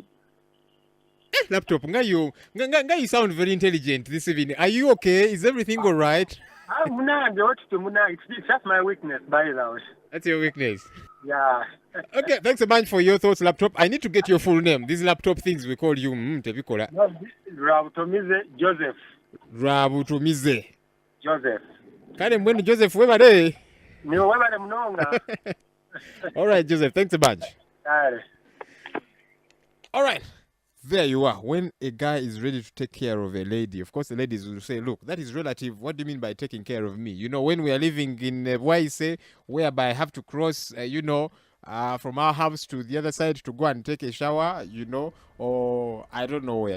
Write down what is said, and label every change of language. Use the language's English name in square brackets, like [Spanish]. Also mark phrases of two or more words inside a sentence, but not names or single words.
[English] Laptop, you sound very intelligent this evening. Are you okay? Is everything all right? It's just my weakness, by the way. That's your weakness. Yeah. Okay, thanks a bunch for your thoughts, laptop. I need to get your full name. These laptop things we call you. Tebikola. No, Rabutomize Joseph. Rabutumize. Joseph. [Ganda] Kale mwenu Joseph webade. Niwe webale mnonga. [English] All right, Joseph. Thanks a bunch. Aye. All right. There you are. When a guy is ready to take care of a lady, of course, the ladies will say, look, that is relative. What do you mean by taking care of me? You know, when we are living in Waise, whereby I have to cross, from our house to the other side to go and take a shower, or I don't know where.